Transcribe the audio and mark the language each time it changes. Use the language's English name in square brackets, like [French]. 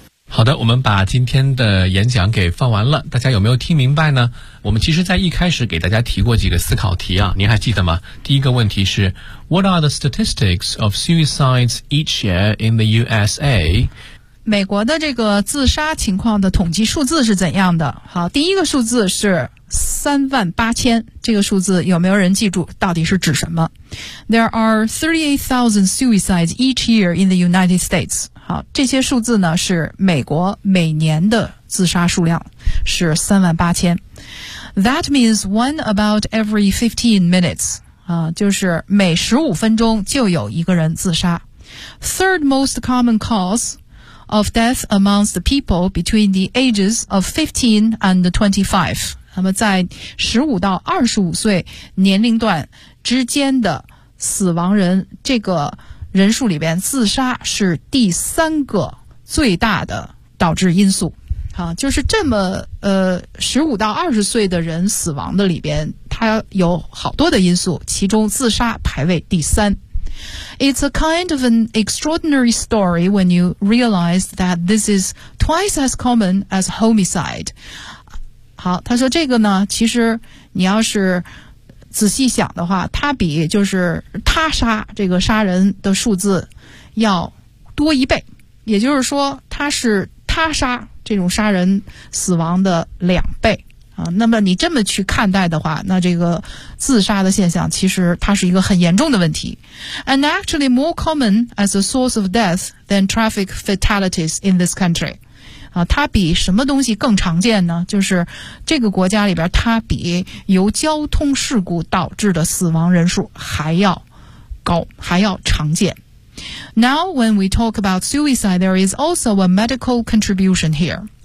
[Chinese] 好的，我们把今天的演讲给放完了，大家有没有听明白呢？我们其实在一开始给大家提过几个思考题啊，您还记得吗？第一个问题是 [English] What are the statistics of suicides each year in the USA? [Chinese] 美国的这个自杀情况的统计数字是怎样的？好，第一个数字是38,000，这个数字有没有人记住？到底是指什么 [English] ？There are 38,000 suicides each year in the United States。 [Chinese] 好，这些数字呢是美国每年的自杀数量是38,000。 [English] That means one about every 15 minutes。 [Chinese] 啊，就是每15分钟就有一个人自杀。 [English] Third most common cause。 Of death amongst the people between the ages of 15 and 25. [Chinese] 那么在15到25岁年龄段之间的死亡人，这个人数里边自杀是第三个最大的导致因素。啊，就是这么15到20岁的人死亡的里边，它有好多的因素，其中自杀排位第三。 [English] It's a kind of an extraordinary story when you realize that this is twice as common as homicide. [Chinese] 好，他说这个呢，其实你要是仔细想的话，它比就是他杀这个杀人的数字要多一倍，也就是说它是他杀这种杀人死亡的两倍。那么你这么去看待的话，那这个自杀的现象其实它是一个很严重的问题。 [English] And actually more common as a source of death than traffic fatalities in this country. [Chinese] 啊，它比什么东西更常见呢？就是这个国家里边它比由交通事故导致的死亡人数还要高，还要常见。 [English] Now when we talk about suicide, there is also a medical contribution here.